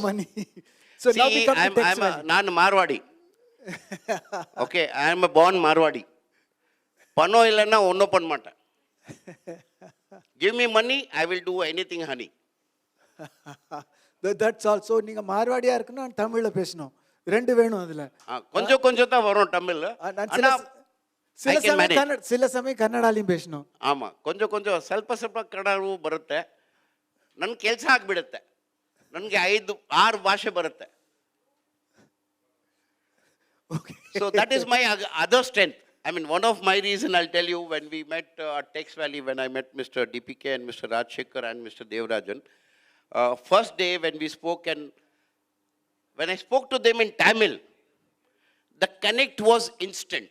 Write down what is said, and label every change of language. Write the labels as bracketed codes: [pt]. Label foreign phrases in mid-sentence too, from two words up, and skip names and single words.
[en] make money. So now we See, come to Texvalley. I'm Marwadi. Okay, I am a born Marwadi. Pano ilana onno panmata. Give me money, I will do anything, honey. That's all. [ta] So நீங்க மார்வாடியா இருக்கணும் and தமிழ்ல பேசணும். ரெண்டு வேணும் அதுல. கொஞ்சம் கொஞ்சம் தான் வரும் தமிழ்ல. ஆனா சில சமயம் ಕನ್ನಡಾಲಿயும் பேசணும். [kn] ಆಮಾ [ta] கொஞ்சம் கொஞ்சம் [kn] ಸ್ವಲ್ಪ ಕನ್ನಡವೂ ಬರುತ್ತೆ. ನನ್ನ ಕೆಲಸ ಆಗಿಬಿಡುತ್ತೆ. ನನಗೆ 5-6 ಭಾಷೆ ಬರುತ್ತೆ. [en] Okay. So that is my other strength. I mean, one of my reason I'll tell you, when we met at Texvalley, when I met Mr. DPK and Mr. Rajshekhar and Mr. Devarajan, first day when we spoke, and when I spoke to them in Tamil, the connect was instant.